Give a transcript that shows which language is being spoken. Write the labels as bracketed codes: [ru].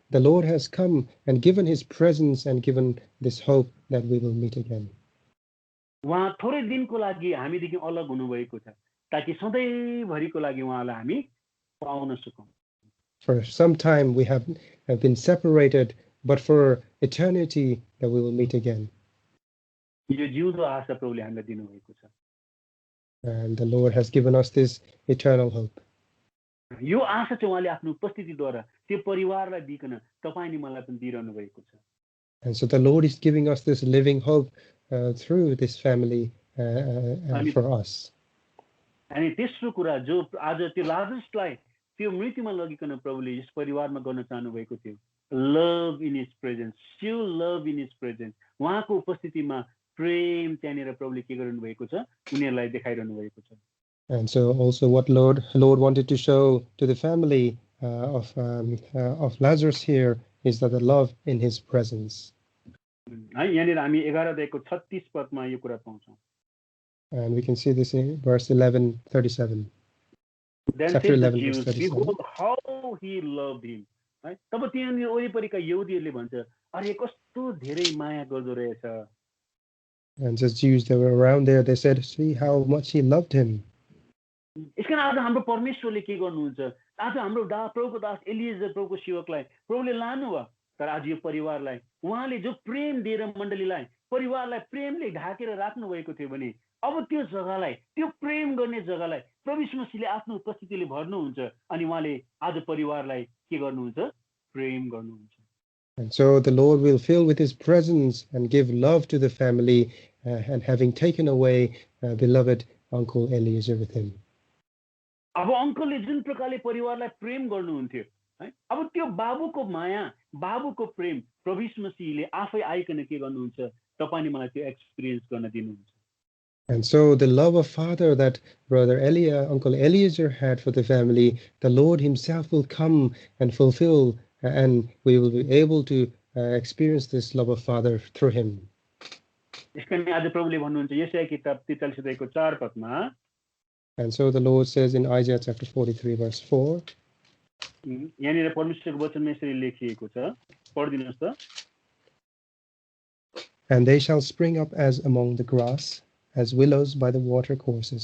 [en] The Lord has come and given his presence and given this hope that we will meet again. [ne] उहाँ थोरै दिनको लागि हामीदेखि अलग हुनुभएको छ ताकि सधैँभरिको लागि उहाँलाई हामी पाउन सकौँ. [en] For some time we have been separated, but for eternity that we will meet again. [ne] यो जिउँदो आशा प्रभुले हामीलाई दिनुभएको छ. [en] And the Lord has given us this eternal hope. [ne] यो आशा चाहिँ उहाँले आफ्नो उपस्थितिद्वारा त्यो परिवारलाई दिइकन तपाईँ अनि मलाई पनि दिइरहनु भएको छ. [en] And so the Lord is giving us this living hope through this family for us. [ne] अनि तेस्रो कुरा जो आज त्यो लाजरसलाई त्यो मृत्युमा लगिकन प्रभुले यस परिवारमा गर्न चाहनु भएको थियो, [en] love in his presence, स्यु love in his presence, [ne] उहाँको उपस्थितिमा प्रेम त्यहाँनिर प्रभुले के गर्नु भएको छ, उनीहरूलाई देखाइरहनु भएको छ. [en] And so also what Lord wanted to show to the family of Lazarus here is that the love in his presence. [ne] है यहाँनिर हामी 11 अध्यायको 36 पदमा यो कुरा पाउँछौँ. [en] And we can see this in verse 11:37. Then Chapter said the 11 Jews, verse 37. behold how he loved him. [ne] है तब त्यहाँनिर वरिपरिका यहुदीहरूले भन्छ, अरे कस्तो धेरै माया गर्दो रहेछ. [en] And as Jews that were around there, they said, see how much he loved him. [ne] यसकारण आज हाम्रो परमेश्वरले के गर्नुहुन्छ, आज हाम्रो प्रभुको दास एलिएजर प्रभुको सेवकलाई प्रभुले लानुभयो, तर आज यो परिवारलाई उहाँले जो प्रेम दिएर मण्डलीलाई परिवारलाई प्रेमले ढाकेर राख्नु भएको थियो भने अब त्यो जग्गालाई त्यो प्रेम गर्ने जग्गालाई प्रभु यीशु मसीहले आफ्नो उपस्थितिले भर्नुहुन्छ अनि उहाँले आज परिवारलाई के गर्नुहुन्छ, प्रेम गर्नुहुन्छ. [en] And so the Lord will fill with his presence and give love to the family, and having taken away beloved Uncle Eliezer with him. [ne] अब अङ्कलले जुन प्रकारले परिवारलाई प्रेम गर्नुहुन्थ्यो है, अब त्यो बाबुको माया बाबुको प्रेम प्रभु यीशु मसीहले आफै आइकन के गर्नुहुन्छ, तपाईले मलाई त्यो एक्सपिरियन्स गर्न दिनुहुन्छ. [en] And so the love of Father that Uncle Eliezer had for the family, the Lord himself will come and fulfill, and we will be able to experience this love of Father through him. [ne] यसकारण आज प्रभुले भन्नुहुन्छ यशाया किताब 43 अध्यायको 4 पदमा. [en] And so the Lord says in Isaiah chapter 43 verse 4. [ne] यहाँनिर परमेश्वरको वचनमा यसरी लेखिएको छ, पढिदिनुहोस् त. [en] And they shall spring up as among the grass, as willows by the water courses.